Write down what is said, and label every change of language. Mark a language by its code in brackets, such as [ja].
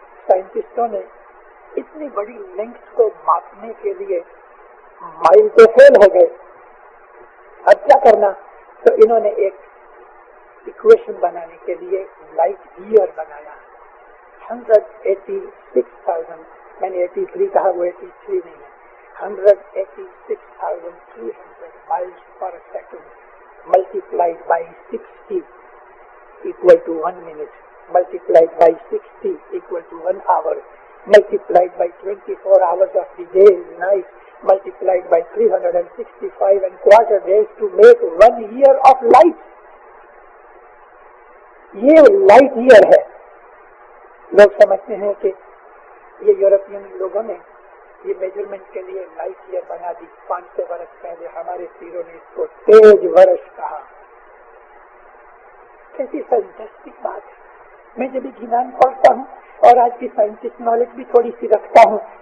[hi] साइंटिस्टों ने इतनी बड़ी लेंथ को मापने के लिए माइल तो फेल हो गए। अब क्या करना? तो इन्होंने एक इक्वेशन बनाने के लिए लाइट ईयर बनाया। [en] 186,000, [hi] मैंने 83 कहा, वो 83 नहीं है, [en] 186,300 miles per second multiplied by 60 equal to 1 minute, multiplied by 60 equal to 1 hour, multiplied by 24 hours of the day and night, multiplied by 365 and quarter days to make 1 year of light. [hi] ये light year है। लोग समझते हैं कि ये European लोगों ने ये मेजरमेंट के लिए लाइट ईयर बना दी। 500 वर्ष पहले हमारे पीरों ने इसको तेज वर्ष कहा। कैसी फैंटास्टिक बात है। मैं जब विज्ञान पढ़ता हूँ और आज की साइंटिस्ट नॉलेज भी थोड़ी सी रखता हूँ,